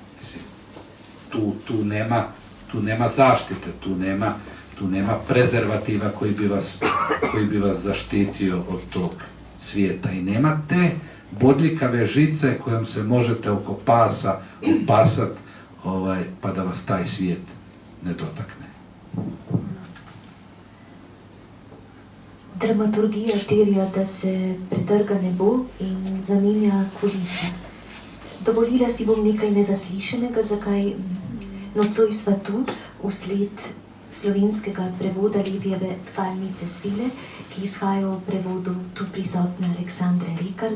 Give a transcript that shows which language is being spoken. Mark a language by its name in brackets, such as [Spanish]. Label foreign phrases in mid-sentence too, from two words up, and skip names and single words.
[Croatian] Tu nema zaštite, tu nema prezervativa koji bi vas zaštitio od tog svijeta. I nema te bodljikave žice kojom se možete oko pasa opasat, pa da vas taj svijet ne dotakne. [Slovenian] Dramaturgija terja, da se pretrga nebo in zamenja kulise. Dovolila si bom nekaj nezaslišanega, zakaj nocoj sva tu, vsled slovenskega prevoda Levijeve Tkalnice svile, ki izhaja v prevodu tu prisotne Aleksandre Lekar.